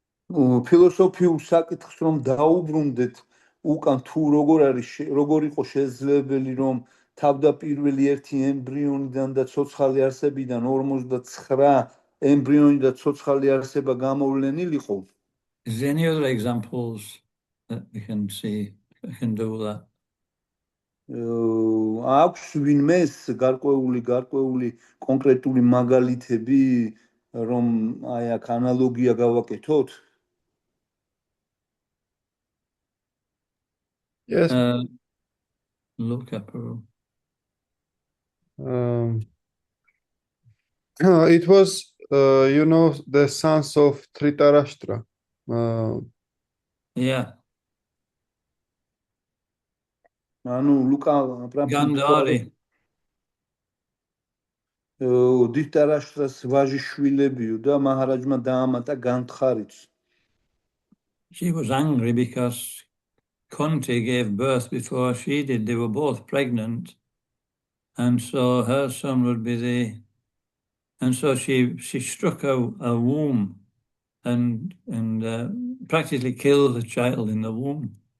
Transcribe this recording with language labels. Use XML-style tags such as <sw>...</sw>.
<ka>ფილოსოფიურ საკითხს რომ დაუბრუნდეთ, უკან თუ როგორ იყო შესაძლებელი, რომ თავდაპირველი ერთი ემბრიონიდან და ცოცხალი არსებიდან 49 ემბრიონი და ცოცხალი არსება გამოვლენილიყო.</ka> <en>Is there any other examples that we can see? We can do that.</en> <ka>აქვს ვინმეს გარკვეული კონკრეტული მაგალითები, რომ აი აქ ანალოგია გავაკეთოთ?</ka> <en>Yes. Look at Peru. It was, the sons of Dhritarashtra. Yeah,</en> <ka>ანუ ლუკა</ka> <en>Gandhari.</en> <ka>დითარაშტრას ვაჟიშვილებიო და მაჰარაჯმა დაამატა განთხარიც.</ka> <en>She was angry because Kunti gave birth before she did. They were both pregnant. And so her son would be and so she struck a womb and practically killed the child in the womb.</en>